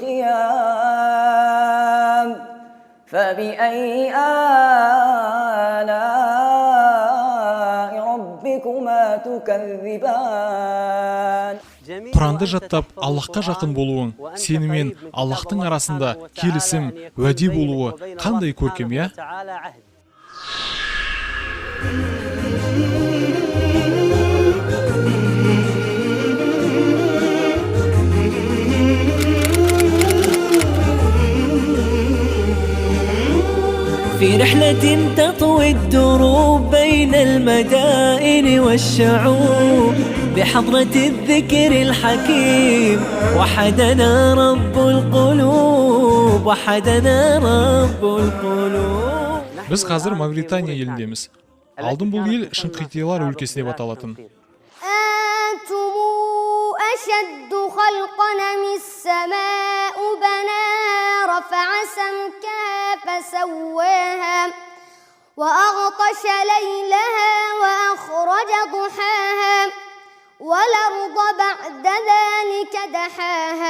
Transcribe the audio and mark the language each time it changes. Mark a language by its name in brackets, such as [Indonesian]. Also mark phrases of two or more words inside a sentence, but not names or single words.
[Arabic] الخيام فبأي آلاء ربكما تكذبان. [Kazakh] Құранды жаттап Аллахқа жақын болуың, сені мен Аллахтың арасында келісім, уәде болуы қандай көркем, я? [Arabic] في رحلة تطوي الدروب بين المدائن والشعوب بحضرة الذكر الحكيم وحدنا رب القلوب وحدنا رب القلوب. [Kazakh] Біз қазір Мавритания еліндеміз. Алдын бұл ел Шынқитилар өлкесі деп аталатын. [Arabic] أنتم أشد خلقا من السماء بناها رفع سمكها فسواها وأغطش ليلها وأخرج ضحاها والأرض بعد ذلك دحاها.